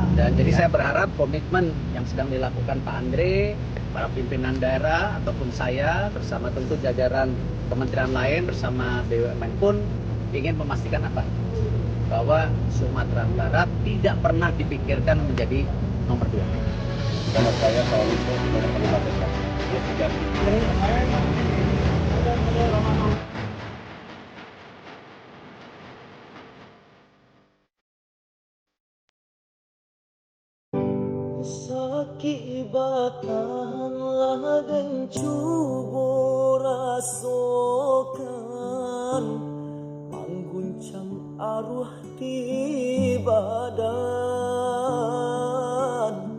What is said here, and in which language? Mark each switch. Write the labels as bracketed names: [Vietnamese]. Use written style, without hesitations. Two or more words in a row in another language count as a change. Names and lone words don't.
[Indonesian] Dan jadi saya berharap komitmen yang sedang dilakukan Pak Andre, para pimpinan daerah ataupun saya bersama tentu jajaran kementerian lain bersama BUMN pun ingin memastikan apa? Bahwa Sumatera Barat tidak pernah dipikirkan menjadi nomor 2. Kalau saya soal itu tidak terlibat ya. Dia tidak. [Minangkabau] Sakit batanglah dan cubo rasokan, mengguncang arwah di badan.